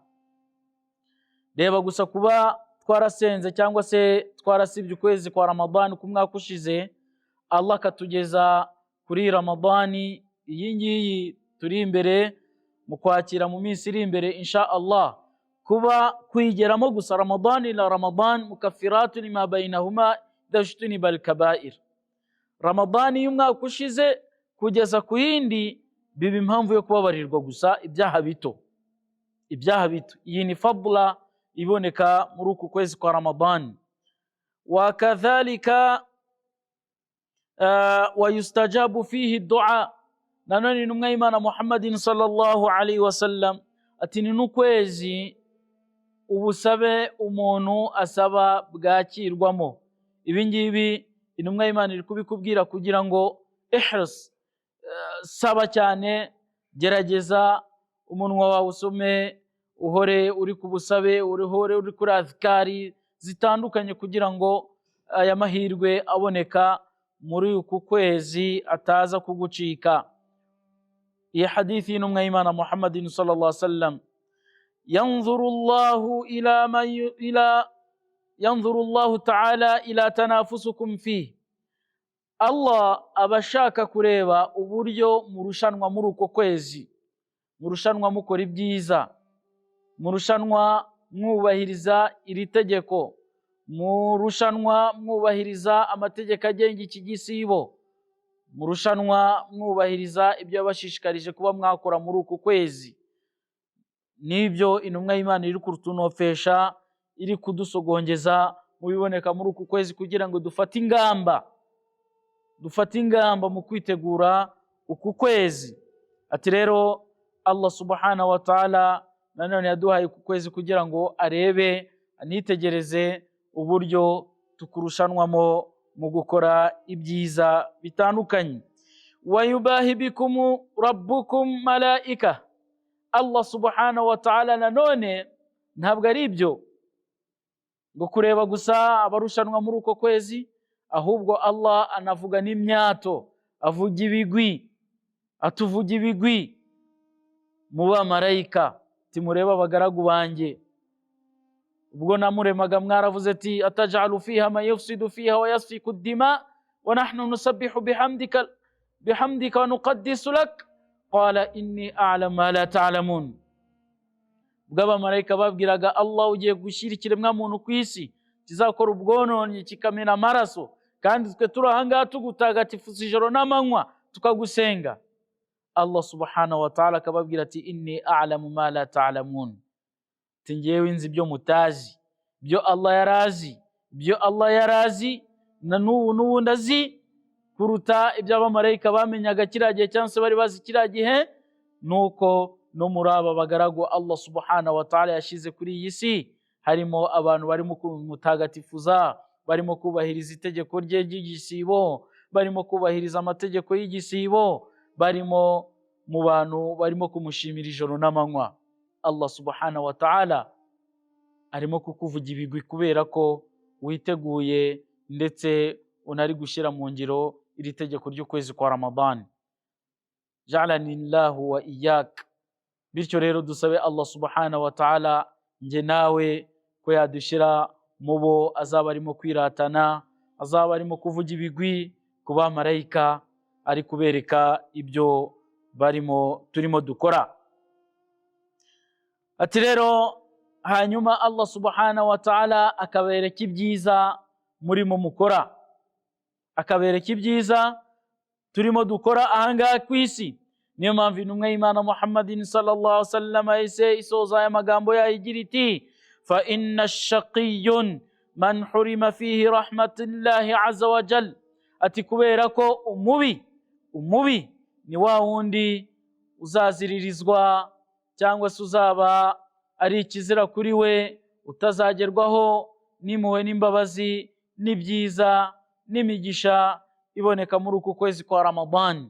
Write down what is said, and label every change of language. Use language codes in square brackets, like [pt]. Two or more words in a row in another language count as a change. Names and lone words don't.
[rw] Reba gusa kuba twarasenze cyangwa se twarasibye ukwezi kwa Ramadan ku mwaka ushize, Allah akatugeza kuri Ramadan iyi ngiyi turi imbere mu kwakira mu minsi iri imbere [ar] إن شاء الله, [rw] kuba kwigeramo gusa [ar] Ramadan إلى رمضان مكفرات لما بينهما إذا اجتنبت الكبائر. [rw] Ramadan y'umwaka ushize kugeza ku yindi biba impamvu yo kubabarirwa gusa ibyaha bito. Iyi ni fadla iboneka muri uku kwezi kwa Ramadan. [ar] وكذلك ويستجاب فيه الدعاء, [rw] nanone intumwa y'Imana [ar] محمد صلى الله عليه وسلم [rw] ati ni n'ukwezi ubusabe umuntu asaba bwakirwamo. Ibi ngibi intumwa y'Imana iri kubikubwira kugira ngo ihris, saba cyane, gerageza umunwa wawe usome, uhore uri ku busabe, uhore uri kuri azkari zitandukanye kugira ngo aya mahirwe aboneka muri uku kwezi ataza kugucika. Iyi hadithi y'intumwa y'Imana [ar] محمد صلى الله عليه وسلم ينظر الله تعالى إلى تنافسكم فيه, [rw] Allah abashaka kureba uburyo murushanwa muri uko kwezi, murushanwa mukora ibyiza, murushanwa mwubahiriza iri tegeko, murushanwa mwubahiriza amategeko agenga iki gisibo, murushanwa mwubahiriza ibyo yabashishikarije kuba mwakora muri uku kwezi. Nibyo intumwa y'Imana iri kurutunofesha, iri kudusogongeza mu biboneka muri uku kwezi kugira ngo dufate ingamba mu kwitegura uku kwezi. Ati rero Allah [ar] سبحانه وتعالى [rw] nanone yaduhaye uku kwezi kugira ngo arebe, anitegereze uburyo tukurushanwamo mu gukora ibyiza bitandukanye. [ar] ويباهي بكم ربكم الملائكة, [rw] Allah [ar] سبحانه وتعالى [rw] nanone ntabwo ari ibyo ngo kureba gusa abarushanwa muri uko kwezi, ahubwo Allah anavuga n'imyato, avuga ibigwi, atuvuga ibigwi mu bamarayika. Timureba abagaragu banjye, ubwo namuremaga mwaravuze ati [ar] أتجعل فيها من يفسد فيها ويسفك الدماء ونحن نسبح بحمدك ونقدس لك قال إني أعلم ما لا تعلمون. [rw] Bw'abamarayika babwiraga Allah, ugiye gushyira ikiremwa muntu ku isi kizakora ubwononye kikamena amaraso, kandi twe turi ahangaha tugutagatifuza ijoro n'amanywa tukagusenga. [ar] الله سبحانه وتعالى [rw] akababwira ati [ar] إني أعلم ما لا تعلمون, [rw] njyewe nzi ibyo mutazi, ibyo Allah yarazi na n'ubu ndazi kuruta ibyo abamarayika bamenyaga kiriya gihe cyangwa se bari bazi kiriya gihe. Nuko no muri aba bagaragu Allah [ar] سبحانه وتعالى [rw] yashize kuri iyi si harimo abantu barimo kumutagatifuza, barimo kubahiriza itegeko rye ry'igisibo, barimo kubahiriza amategeko y'igisibo, barimo mu bantu barimo kumushimira ijoro n'amanywa. Allah [ar] سبحانه وتعالى [rw] arimo kukuvuga ibigwi kubera ko witeguye ndetse unari gushyira mu ngiro iri tegeko ry'ukwezi kwa Ramadan. [ar] جعلني الله وإياك. [rw] Bityo rero dusabe Allah [ar] سبحانه وتعالى [rw] nje nawe ko yadushyira mu bo azaba arimo kwiratana, azaba arimo kuvuga ibigwi ku bamarayika, ari kubereka ibyo turimo dukora. Ati rero hanyuma Allah [ar] سبحانه وتعالى [rw] akabereka ibyiza murimo mukora, akabereka ibyiza turimo dukora ahangaha ku isi. Niyo mpamvu intumwa y'Imana [ar] محمد صلى الله عليه وسلم [rw] yahise isoza aya magambo yayigira iti [ar] فإن الشقي من حرم فيه رحمة الله عز وجل. [rw] Ati kubera ko umubi ni wa wundi uzaziririzwa cyangwa se uzaba ari ikizira kuri we, utazagerwaho n'impuhwe n'imbabazi n'ibyiza n'imigisha iboneka muri uku kwezi kwa Ramadan.